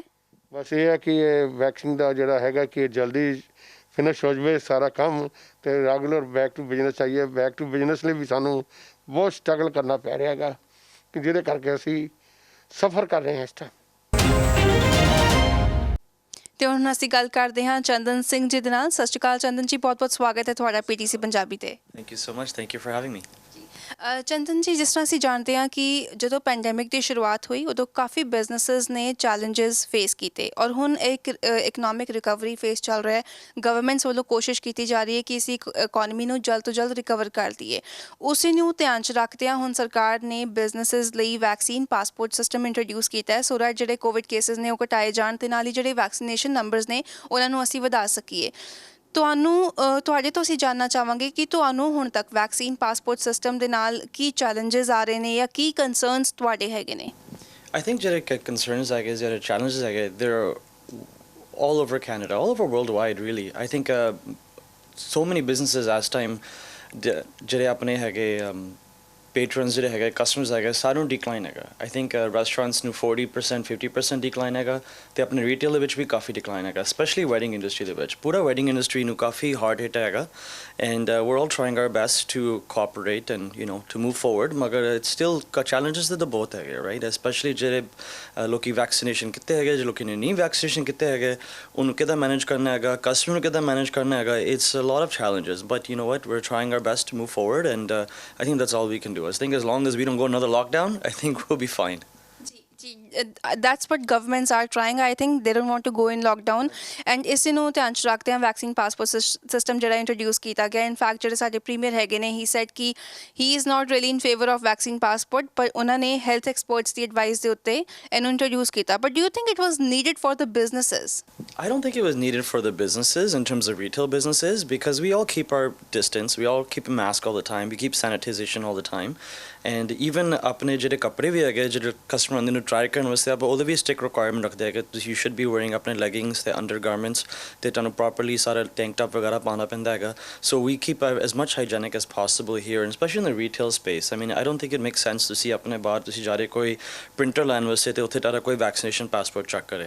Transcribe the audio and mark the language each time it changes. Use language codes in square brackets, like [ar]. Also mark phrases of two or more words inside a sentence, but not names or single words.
[pa] ਬਸ ਇਹ ਹੈ ਕਿ ਇਹ ਵੈਕਸੀਨ ਦਾ ਜਿਹੜਾ ਹੈਗਾ ਕਿ ਜਲਦੀ ਫਿਨਿਸ਼ ਹੋ ਜਾਵੇ ਸਾਰਾ ਕੰਮ ਅਤੇ [en] regular back to business [pa] ਚਾਹੀਏ। [en] back to business [pa] ਲਈ ਵੀ ਸਾਨੂੰ ਬਹੁਤ ਸਟਰਗਲ ਕਰਨਾ ਪੈ ਰਿਹਾ ਹੈਗਾ ਕਿ ਜਿਹਦੇ ਕਰਕੇ ਅਸੀਂ ਸਫਰ ਕਰ ਰਹੇ ਹਾਂ ਇਸ ਟਾਈਮ। ਤੇ ਹੁਣ ਅਸੀਂ ਗੱਲ ਕਰਦੇ ਹਾਂ ਚੰਦਨ ਸਿੰਘ ਜੀ ਦੇ ਨਾਲ। ਸਤਿ ਸ਼੍ਰੀ ਅਕਾਲ ਚੰਦਨ ਜੀ, ਬਹੁਤ-ਬਹੁਤ ਸਵਾਗਤ ਹੈ ਤੁਹਾਡਾ PTC ਪੰਜਾਬੀ ਤੇ। [en] Thank you so much. Thank you for having me. [pa] ਚੰਦਨ ਜੀ, ਜਿਸ ਤਰ੍ਹਾਂ ਅਸੀਂ ਜਾਣਦੇ ਹਾਂ ਕਿ ਜਦੋਂ ਪੈਂਡੈਮਿਕ ਦੀ ਸ਼ੁਰੂਆਤ ਹੋਈ ਉਦੋਂ ਕਾਫੀ ਬਿਜ਼ਨੈਸਿਸ ਨੇ [en] challenges face [pa] ਕੀਤੇ ਔਰ ਹੁਣ ਇੱਕ [en] economic recovery phase [pa] ਚੱਲ ਰਿਹਾ ਹੈ। ਗਵਰਨਮੈਂਟਸ ਵੱਲੋਂ ਕੋਸ਼ਿਸ਼ ਕੀਤੀ ਜਾ ਰਹੀ ਹੈ ਕਿ ਅਸੀਂ ਇਕੋਨਮੀ ਨੂੰ ਜਲਦ ਤੋਂ ਜਲਦ ਰਿਕਵਰ ਕਰ ਦਈਏ। ਉਸੇ ਨੂੰ ਧਿਆਨ 'ਚ ਰੱਖਦਿਆਂ ਹੁਣ ਸਰਕਾਰ ਨੇ ਬਿਜ਼ਨੈਸਿਸ ਲਈ [en] vaccine passport system introduce [pa] ਕੀਤਾ ਹੈ [en] so that [pa] ਜਿਹੜੇ [en] covid cases [pa] ਨੇ ਉਹ ਘਟਾਏ ਜਾਣ ਤੇ ਨਾਲ ਹੀ ਜਿਹੜੇ [en] vaccination numbers [pa] ਨੇ ਉਹਨਾਂ ਨੂੰ ਅਸੀਂ ਵਧਾ ਸਕੀਏ। ਤੁਹਾਡੇ ਤੋਂ ਅਸੀਂ ਜਾਣਨਾ ਚਾਹਾਂਗੇ ਕਿ ਤੁਹਾਨੂੰ ਹੁਣ ਤੱਕ [en] vaccine passport system [pa] ਦੇ ਨਾਲ ਕੀ ਚੈਲੰਜਸ ਆ ਰਹੇ ਨੇ ਜਾਂ ਕੀ ਕੰਸਰਨਸ ਤੁਹਾਡੇ ਹੈਗੇ ਨੇ? [en] I think ਜਿਹੜੇ concerns [pa] ਹੈਗੇ ਜਿਹੜੇ [en] challenges ਹੈਗੇ they're all over Canada, all over worldwide really. I think so many businesses as time [pa] ਜਿਹੜੇ ਆਪਣੇ ਹੈਗੇ patrons ਜਿਹੜੇ ਹੈਗੇ ਕਸਟਮਰਸ ਹੈਗੇ ਸਾਰਿਆਂ ਨੂੰ ਡਿਕਲਾਈਨ ਹੈਗਾ। [en] I think [pa] ਰੈਸਟੋਰੈਂਟਸ ਨੂੰ 40% 50% ਡਿਕਲਾਈਨ ਹੈਗਾ ਅਤੇ ਆਪਣੇ ਰੀਟੇਲ ਦੇ ਵਿੱਚ ਵੀ ਕਾਫੀ ਡਿਕਲਾਈਨ ਹੈਗਾ, [en] specially wedding industry [pa] ਦੇ ਵਿੱਚ। ਪੂਰਾ [en] wedding industry [pa] ਨੂੰ ਕਾਫੀ [en] hard hit [pa] ਹੈਗਾ ਐਂਡ [en] we're all trying our best to cooperate and to move forward, [pa] ਮਗਰ [en] it's still challenges [pa] ਤਾਂ ਬਹੁਤ ਹੈਗੇ ਰਾਈਟ, ਸਪੈਸ਼ਲੀ ਜਿਹੜੇ ਲੋਕੀ ਵੈਕਸੀਨੇਸ਼ਨ ਕੀਤੇ ਹੈਗੇ ਜੇ ਲੋਕੀ ਨੇ ਨਹੀਂ ਵੈਕਸੀਨੇਸ਼ਨ ਕੀਤੇ ਹੈਗੇ ਉਹਨੂੰ ਕਿੱਦਾਂ ਮੈਨੇਜ ਕਰਨਾ ਹੈਗਾ, ਕਸਟਮਰ ਨੂੰ ਕਿੱਦਾਂ ਮੈਨੇਜ ਕਰਨਾ ਹੈਗਾ। [en] It's a lot of challenges but you know what, we're trying our best to move forward and I think that's all we can do. I think as long as we don't go another lockdown, I think we'll be fine. That's what governments are trying. I think they don't want to go in lockdown and [pa] ਇਸੇ ਨੂੰ ਧਿਆਨ 'ਚ ਰੱਖਦੇ ਹਾਂ [en] vaccine passport system [pa] ਜਿਹੜਾ ਇੰਟਰੋਡਿਊਸ ਕੀਤਾ ਗਿਆ। ਇਨਫੈਕਟ ਜਿਹੜੇ ਸਾਡੇ ਪ੍ਰੀਮੀਅਰ ਹੈਗੇ ਨੇ ਹੀ ਸੈਡ ਕਿ [en] he is not really in favour of vaccine passport, [pa] ਪਰ ਉਹਨਾਂ ਨੇ [en] health experts [pa] ਦੀ ਐਡਵਾਈਸ ਦੇ ਉੱਤੇ ਇਹਨੂੰ ਇੰਟਰੋਡਿਊਸ ਕੀਤਾ। [en] But do you think it was needed for the businesses? I don't think it was needed for the businesses in terms of retail businesses because we all keep our distance, we all keep a mask all the time, we keep sanitization all the time and even [pa] ਆਪਣੇ ਜਿਹੜੇ ਕੱਪੜੇ ਵੀ ਹੈਗੇ ਜਿਹੜੇ ਕਸਟਮਰ ਆਉਂਦੇ ਨੂੰ ਟਰਾਈ ਕਰਨ ਵਾਸਤੇ ਆਪਾਂ ਉਹਦੇ ਵੀ [en] stick requirement [pa] ਰੱਖਦੇ ਹੈਗੇ ਤੁਸੀਂ [en] should be wearing [pa] ਆਪਣੇ ਲੈਗਿੰਗਸ ਅਤੇ [en] under garments [pa] ਅਤੇ ਤੁਹਾਨੂੰ ਪ੍ਰੋਪਰਲੀ ਸਾਰਾ [en] tank top [pa] ਵਗੈਰਾ ਪਾਉਣਾ ਪੈਂਦਾ ਹੈਗਾ। [en] So we keep as much hygienic as possible here and specially in the retail space. I mean I don't think it make sense [pa] ਤੁਸੀਂ ਆਪਣੇ ਬਾਹਰ ਤੁਸੀਂ ਜਾ ਰਹੇ ਕੋਈ ਪ੍ਰਿੰਟਰ ਲੈਣ ਵਾਸਤੇ ਅਤੇ ਉੱਥੇ ਤੁਹਾਡਾ ਕੋਈ ਵੈਕਸੀਨੇਸ਼ਨ ਪਾਸਪੋਰਟ ਚੈੱਕ ਕਰੇ।